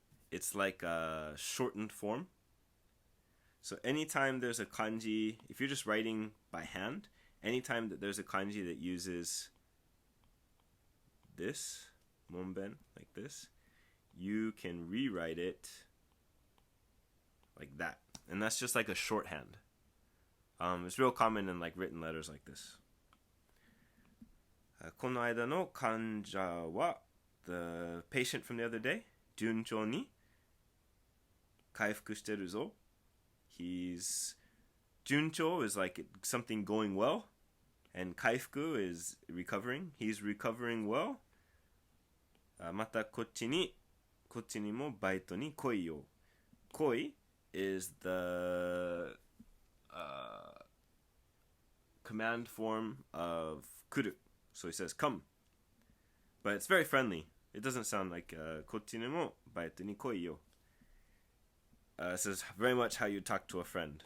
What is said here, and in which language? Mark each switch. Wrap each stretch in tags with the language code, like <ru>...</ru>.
<en>It's like a shortened form. So anytime there's a kanji, if you're just writing by hand, anytime that there's a kanji that uses this, monben, like this, you can rewrite it like that. And that's just like a shorthand. It's real common in like written letters like this.</en> <ja>この間の患者は</ja> <en>the patient from the other day,</en> <ja>順調に回復してるぞ.</ja> <en>He's 順調 is like something going well, and 回復 is recovering. He's recovering well.</en> <ja>またこっちにもバイトに来いよ.</ja> <en>来い is the command form of 来る. So he says come. But it's very friendly. It doesn't sound like</en> <ja>こっちにもバイトに来いよ.</ja> <en>This is very much how you talk to a friend.</en>